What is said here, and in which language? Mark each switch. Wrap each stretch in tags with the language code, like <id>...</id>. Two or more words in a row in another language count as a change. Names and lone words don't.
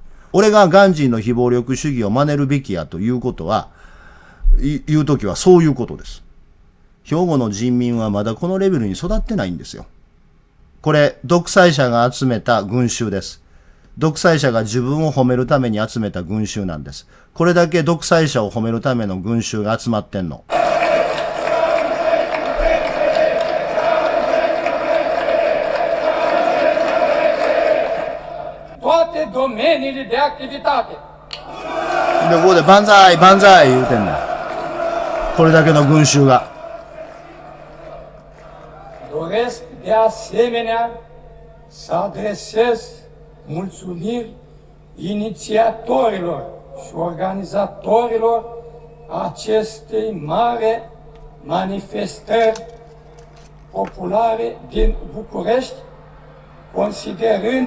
<ja>俺がガンジーの非暴力主義を真似るべきやということは、言うときはそういうことです。兵庫の人民はまだこのレベルに育ってないんですよ。これ、独裁者が集めた群衆です。独裁者が自分を褒めるために集めた群衆なんです。これだけ独裁者を褒めるための群衆が集まってんの。</ja> <ro>domeniile de activitate.</ro> <ja>で、ここで万歳万歳言うてんだよ。これだけの群衆が。</ja> <ro>Doresc de asemenea să adresez mulțumiri inițiatorilor și organizatorilor acestei mare manifestări populare din București, considerând</ro>